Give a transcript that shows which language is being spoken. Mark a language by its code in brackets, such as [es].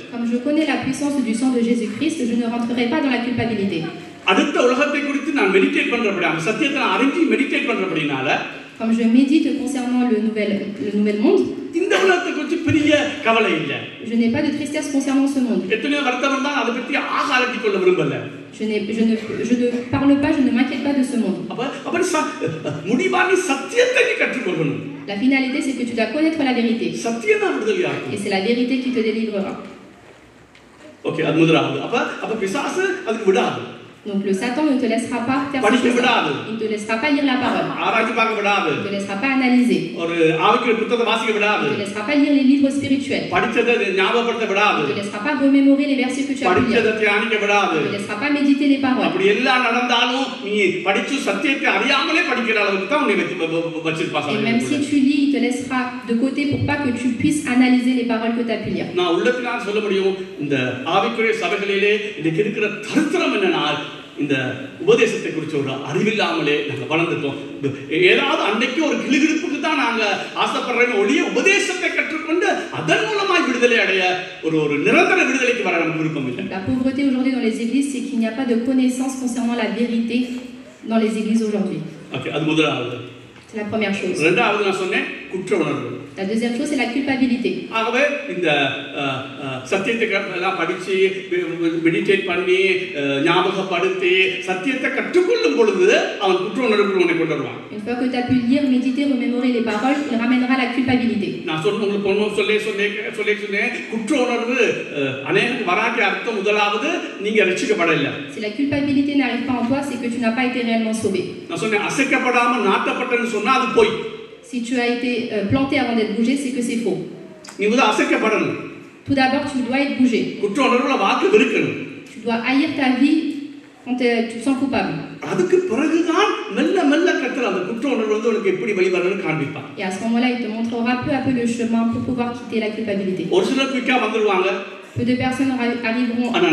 [fr] Comme je connais la puissance du sang de Jésus-Christ, je ne rentrerai pas dans la culpabilité. [ta] அடுத்த உலகத்தை குறித்து நான் meditate பண்றபடினால, சத்தியத்தை நான் அறிஞ்சு meditate பண்றபடினால [fr] Comme je médite concernant le nouvel monde, [ta] இந்த உலகத்தை குறித்து பெரிய கவலை இல்லை. [fr] je n'ai pas de tristesse concernant ce monde. [ta] எத்தனையோ வருத்தம் இருந்தால் அதை பற்றி ஆகாரத்தி கொள்ள விரும்பல. [fr] Je ne parle pas, je ne m'inquiète pas de ce monde. [ta] அப்படி முடிவான சத்தியத்தை நீ கற்றுக்கொள்ளணும். [fr] La finalité, c'est que tu dois connaître la vérité. [ta] சத்தியம் தான் விடுதலையா இருக்கும். [fr] Et c'est la vérité qui te délivrera. [ta] Okay, அது முதலாவது. அப்ப பிசாசு அதுக்கு விடாது. [fr] Donc le Satan ne te laissera pas faire ces choses-là. Il ne te laissera pas lire la parole. [ta] ஆராய்ச்சி பார்க்க விடாது. [fr] Il ne te laissera pas analyser. [ta] ஒரு ஆவிக்குரிய புத்தகத்தை வாசிக்க விடாது. [fr] Il ne te laissera pas lire les livres spirituels. [ta] படிச்சதை ஞாபகப்படுத்த விடாது. [fr] Il ne te laissera pas remémorer les versets que tu as pu lire. [ta] படிச்சதை தியானிக்க விடாது. [fr] Il ne te laissera pas méditer les paroles. [ta] அப்படி எல்லாம் நடந்தாலும் நீ படிச்சு சத்தியத்தை அறியாமலே படிக்கிற அளவுக்கு தான் உன்னை வச்சிருப்பாங்க. [fr] Et même si tu lis, il te laissera de côté pour pas que tu puisses analyser les paroles que tu as pu lire. [ta] நான் உள்ளத்தினால் சொல்ல முடியும், இந்த ஆவிக்குரிய சபைகளிலே இன்னைக்கு இருக்கிற தரித்திரம் என்னன்னா, இந்த உபதேசத்தை குறித்து ஒரு அறிவில்லாமலே நாங்கள் வளர்ந்துட்டோம். ஏதாவது அன்னைக்கு ஒரு கிளுகிழுப்புக்கு தான் நாங்கள் ஆசைப்படுறோம் ஒழிய உபதேசத்தை கற்றுக்கொண்டு அதன் மூலமாய் விடுதலை அடைய ஒரு நிரந்தர விடுதலைக்கு வர நமக்கு விருப்பம் இல்லை. [fr] La pauvreté aujourd'hui dans les églises, c'est qu'il n'y a pas de connaissance concernant la vérité dans les églises aujourd'hui. [ta] Okay, அது முதலாவது. [fr] C'est la première chose. [ta] இரண்டாவது நான் சொன்னேன் குற்ற உணர்வு. [fr] La deuxième chose, c'est la culpabilité. [ta] ஆகவே இந்த சத்தியத்தை எல்லாம் படிச்சு மெடிடேட் பண்ணி ஞாபகப்படுத்தி சத்தியத்தை கற்றுக்கொள்ளும் பொழுது அவன் குற்ற உணர்வுக்கு உன்னை கொண்டு வருவான். [fr] Une fois que tu as pu lire, méditer, remémorer les paroles, il ramènera la culpabilité. [ta] நான் உங்களுக்கு பொண்ணு சொன்னேன் குற்ற உணர்வு அநேகம் வராட்டிய அர்த்தம் முதலாவது நீங்க ரட்சிக்கப்படல. [fr] Si la culpabilité n'arrive pas en toi, c'est que tu n'as pas été réellement sauvé. [ta] நான் சொன்னேன் அசைக்கப்படாம நாட்டப்பட்டன்னு சொன்னா அது பொய். [fr] Si tu as été planté avant d'être bougé, c'est que c'est faux. [ta] நீ முதல்ல அசைக்கப்படணும். [fr] Tout d'abord, tu dois être bougé. [ta] குற்ற உணர்வுல வாக்கு வெறுக்கணும். [fr] Tu dois haïr ta vie quand tu te sens coupable. [ta] அதுக்கு பிறகுதான் மெல்ல மெல்ல கர்த்தர் அந்த குற்ற உணர்வு வந்து உனக்கு எப்படி வெளிவரணும்னு காண்பிப்பார். [fr] Et à ce moment-là, il te montrera peu à peu le chemin pour pouvoir quitter la culpabilité. [ta] ஒரு சிலர் குயிக்கா வந்துருவாங்க. [fr] Peu de personnes arriveront